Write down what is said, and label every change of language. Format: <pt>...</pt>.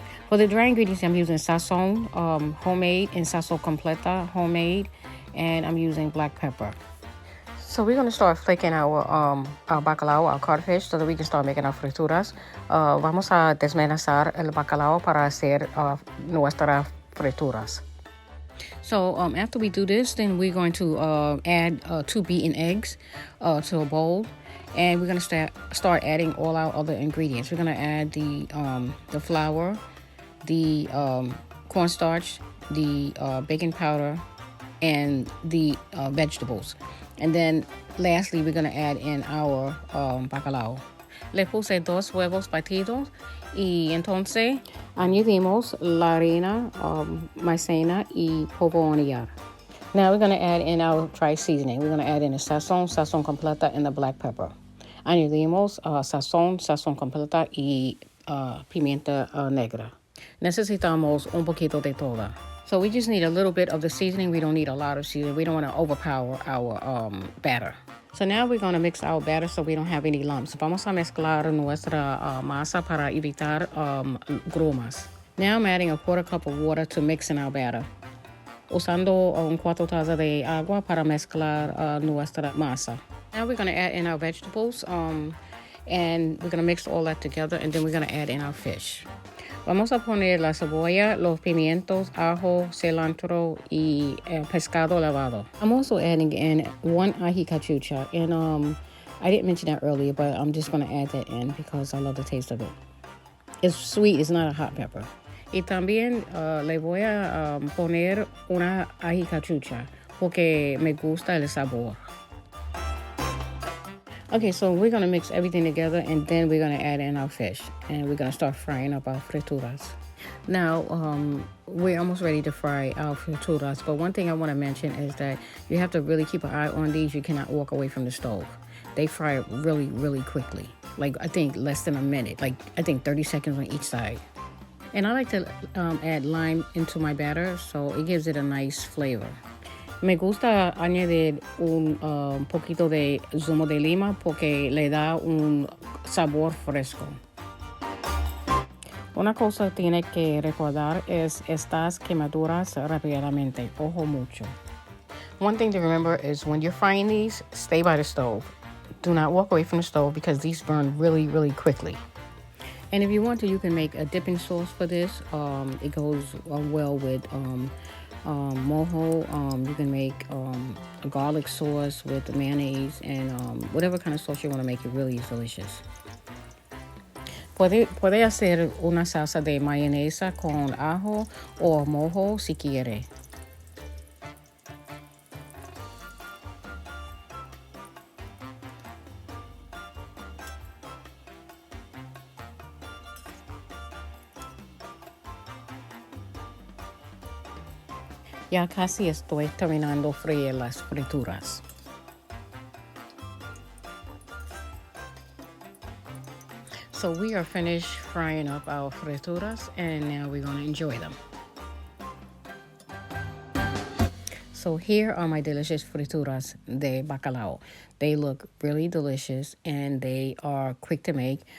<en>For the dry ingredients, I'm using sazon, homemade, and sazon completa, homemade, and I'm using black pepper. So we're going to start flaking our bacalao, our codfish, so that we can start making our frituras.</en> <es>Vamos a desmenuzar el bacalao para hacer nuestras frituras.</es> <en>So after we do this, then we're going to add 2 beaten eggs to a bowl, and we're going to start adding all our other ingredients. We're going to add the flour, the cornstarch, the baking powder, and the vegetables. And then lastly, we're going to add in our bacalao.</en> <es>Le puse 2 huevos batidos y entonces añadimos la harina, maicena y polvo hornear.</es> <en>Now we're going to add in our dry seasoning. We're going to add in the sazon completa, and the black pepper.</en> <es>Añadimos sazon completa y pimienta negra. Necesitamos un poquito de toda.</es> <en>So we just need a little bit of the seasoning. We don't need a lot of seasoning. We don't want to overpower our batter. So now we're going to mix our batter so we don't have any lumps.</en> <es>Vamos a mezclar nuestra masa para evitar grumas.</es> <en>Now I'm adding a quarter cup of water to mix in our batter.</en> <es>Usando 4 tazas de agua para mezclar nuestra masa.</es> <en>Now we're going to add in our vegetables and we're going to mix all that together, and then we're going to add in our fish.</en> <es>Vamos a poner la cebolla, los pimientos, ajo, cilantro, y pescado lavado.</es> <en>I'm also adding in 1 ají cachucha, and I didn't mention that earlier, but I'm just going to add that in because I love the taste of it. It's sweet, it's not a hot pepper.</en> <es>Y también le voy a poner una ají cachucha porque me gusta el sabor.</es> <en>Okay, so we're going to mix everything together, and then we're going to add in our fish, and we're going to start frying up our frituras. Now, we're almost ready to fry our frituras, but one thing I want to mention is that you have to really keep an eye on these. You cannot walk away from the stove. They fry really, really quickly. Like, I think less than a minute. Like, I think 30 seconds on each side. And I like to add lime into my batter, so it gives it a nice flavor.</en> <es>Me gusta añadir un poquito de zumo de lima porque le da un sabor fresco. Una cosa tiene que recordar es estas quemaduras rápidamente. Ojo mucho.</es> <en>One thing to remember is when you're frying these, stay by the stove. Do not walk away from the stove because these burn really, really quickly. And if you want to, you can make a dipping sauce for this. It goes well with mojo. You can make a garlic sauce with mayonnaise and whatever kind of sauce you want to make. It really is delicious.</en> <es>Puede hacer una salsa de mayonesa con ajo o mojo si quiere. Ya casi estoy terminando freír las frituras.</es> <en>So we are finished frying up our frituras, and now we're going to enjoy them. So here are my delicious frituras de bacalao. They look really delicious, and they are quick to make.</en>